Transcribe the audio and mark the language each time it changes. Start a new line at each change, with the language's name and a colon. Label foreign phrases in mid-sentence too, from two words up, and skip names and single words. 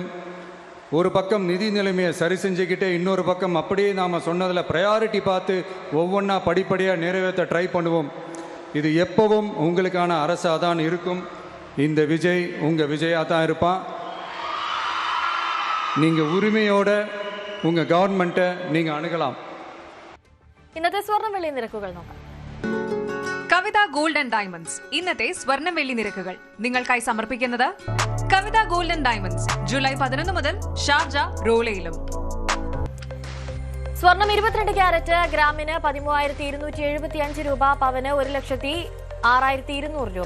Tamil: ஒரு பக்கம் நிதி நிலைமையை சரி செஞ்சுக்கிட்டே இன்னொரு பக்கம் அப்படியே நாம் சொன்னதில் ப்ரையாரிட்டி பார்த்து ஒவ்வொன்றா படிப்படியாக நிறைவேற்ற ட்ரை பண்ணுவோம். இது எப்பவும் உங்களுக்கான அரசாக தான் இருக்கும். இந்த விஜய் உங்கள் விஜயாக தான் இருப்பான். நீங்கள் உரிமையோட உங்கள் கவர்மெண்ட்டை நீங்கள் அணுகலாம்.
Malayalam: ഇന്നത്തെ സ്വർണ്ണ വെള്ളി നിരക്കുകൾ നോക്കാം. കവിത ഗോൾഡ് ആൻഡ് ഡയമണ്ട്സ് ഇന്നത്തെ സ്വർണ്ണം വെള്ളി നിരക്കുകൾ നിങ്ങൾക്കായി സമർപ്പിക്കുന്നത് കവിത ഗോൾഡ് ആൻഡ് ഡയമണ്ട്സ്. ജൂലൈ 11 മുതൽ ഷാർജ റോളയിലും. സ്വർണം 22 ക്യാരറ്റ് ഗ്രാമിന് 13,275 രൂപ, പവന് 1,06,200 രൂപ.